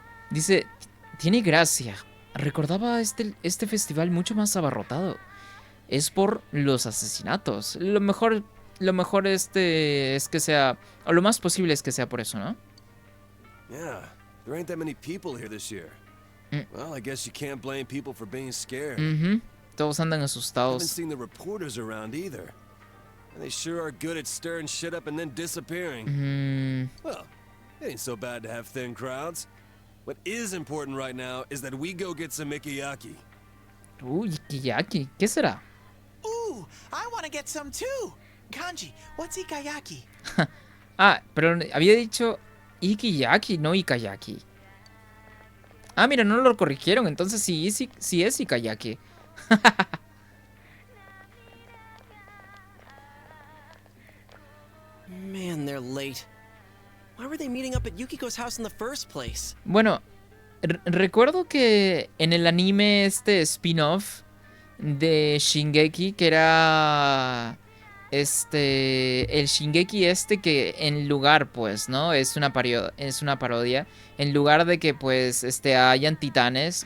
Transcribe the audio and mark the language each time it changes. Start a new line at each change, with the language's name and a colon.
Spanish: Dice, tiene gracia. Recordaba este festival mucho más abarrotado. Es por los asesinatos. Lo mejor es que sea, o lo más posible es que sea por eso, ¿no?
English: Yeah, there ain't that many people here this year. Well, I guess you can't blame people for being scared.
Spanish: Todos andan
English: I haven't
Spanish: asustados.
English: seen the reporters around either. And they sure are good at stirring shit up and then disappearing. Well, it ain't so bad to have thin crowds. What is important right now is that we go get some ikiyaki.
Spanish: Uy, Ikiyaki, ¿qué será?
English: Ooh, I want to get some too. Kanji, what's ikayaki?
Spanish: Ah, pero había dicho Ikiyaki, no Ikayaki. Ah, mira, no lo corrigieron, entonces sí es Ikayaki.
English: Man, they're late. Why were they meeting up at Yukiko's house in the first place?
Spanish: Bueno, recuerdo que en el anime spin-off de Shingeki, que era el Shingeki que en lugar, pues, ¿no? Es una parodia. En lugar de que, pues, hayan titanes.